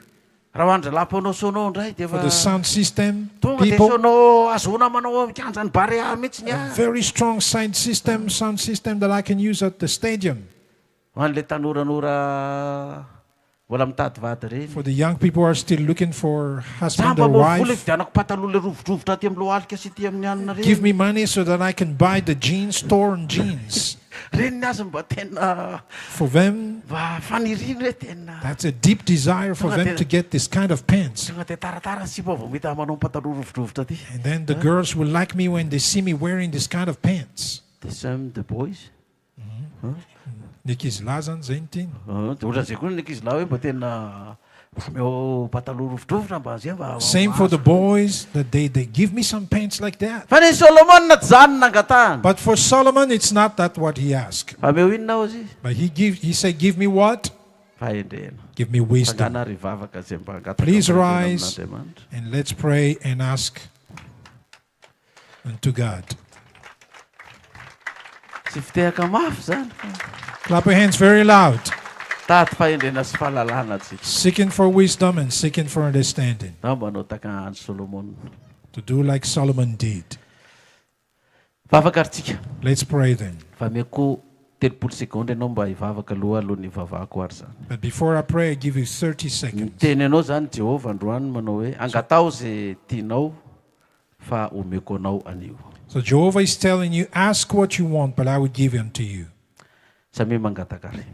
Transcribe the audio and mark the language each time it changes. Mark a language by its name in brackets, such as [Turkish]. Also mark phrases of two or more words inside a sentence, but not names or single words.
[English] For the sound system, people, a very strong sound system that I can use at the stadium. For the young people who are still looking for husband or wife, give me money so that I can buy the jeans, torn jeans. [Malagasy] reny azy mba tena [English] For them, [Malagasy] mba faniriny hoe tena [English] that's a deep desire for them to get this kind of pants. [Malagasy] tonga de taratara sy mba vao mita manao pataloha rovidrovitra ty. [English] And then the girls will like me when they see me wearing this kind of pants. The same the boys. [Malagasy] Nikizy lahy zany zay ny tiany. De ohatra zay koa nikizy lahy hoe mba tena meo pataloha rovidrovitra mba zay mba. [English] Same for the boys, that they give me some pants like that. [Malagasy] Fa ny Solomon tsy zany nangatahany. [English] But for Solomon, it's not that what he asked. [Malagasy] Fa meo inona ao izy? [English] But he said, give me what? [Malagasy] Fahendrena. [English] Give me wisdom. [Malagasy] Fangana rivavaka zay mba angataka. [English] Please rise [Malagasy] amin'Andriamanitra. [English] and let's pray and ask unto God. [Malagasy] Tsy fitehaka mafy zany. [English] Clap your hands very loud. [Malagasy] Taty fahendrena sy fahalalana tsika. [English] Seeking for wisdom and seeking for understanding. [Malagasy] Na manao taka andro Solomon. [English] To do like Solomon did. [Malagasy] Vavaka aritsika. [English] Let's pray then. [Malagasy] Fa meko 30 sekondy ianao mba hivavaka alohan'ny vavahako ary zany. [English] But before I pray, I give you 30 seconds. [Malagasy] Teny anao zany Jehovah androany manao hoe angatao zay tianao fa omeko anao anio. [English] So Jehovah is telling you, ask what you want, but I will give it unto you. [Malagasy] Samy mangataka ry.